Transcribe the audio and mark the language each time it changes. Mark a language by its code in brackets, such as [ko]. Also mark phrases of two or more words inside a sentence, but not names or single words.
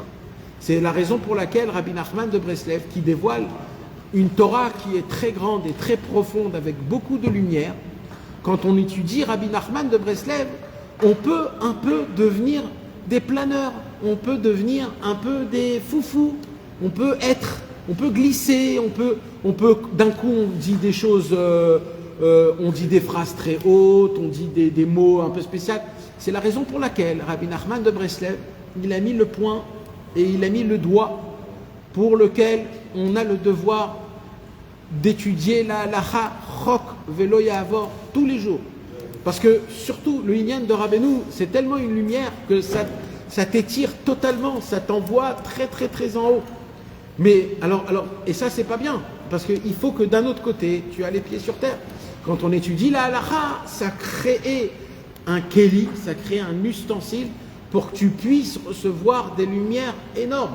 [fr] C'est la raison pour laquelle Rabbi Nachman de Breslev, qui dévoile une Torah qui est très grande et très profonde avec beaucoup de lumière, quand on étudie Rabbi Nachman de Breslev, on peut un peu devenir des planeurs, on peut devenir un peu des foufous, on peut glisser, on peut d'un coup on dit des choses, on dit des phrases très hautes, on dit des mots un peu spéciaux. C'est la raison pour laquelle Rabbi Nachman de Breslev, il a mis le point et il a mis le doigt pour lequel on a le devoir d'étudier la halacha [he] חק ולא יעבור [fr] tous les jours. Parce que surtout le Inyan de Rabbeinu, c'est tellement une lumière que ça t'étire totalement, ça t'envoie très très très en haut. Mais alors et ça c'est pas bien, parce qu'il faut que d'un autre côté, tu as les pieds sur terre. Quand on étudie la halacha, ça crée un keli, ça crée un ustensile pour que tu puisses recevoir des lumières énormes.